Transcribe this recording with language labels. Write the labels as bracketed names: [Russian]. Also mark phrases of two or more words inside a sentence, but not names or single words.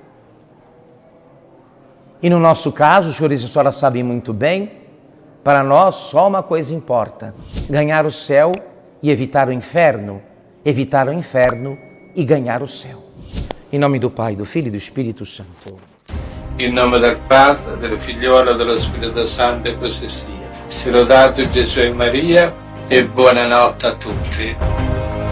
[Portuguese] E no nosso caso, os senhores e a senhora sabem muito bem, para nós só uma coisa importa: ganhar o céu e evitar o inferno e ganhar o céu. Em nome do Pai, do Filho e do Espírito Santo. [Italian] In nome del Padre, del Figliolo e dello Spirito Santo, e così sia. Sia lodato Gesù e Maria, e buonanotte a tutti.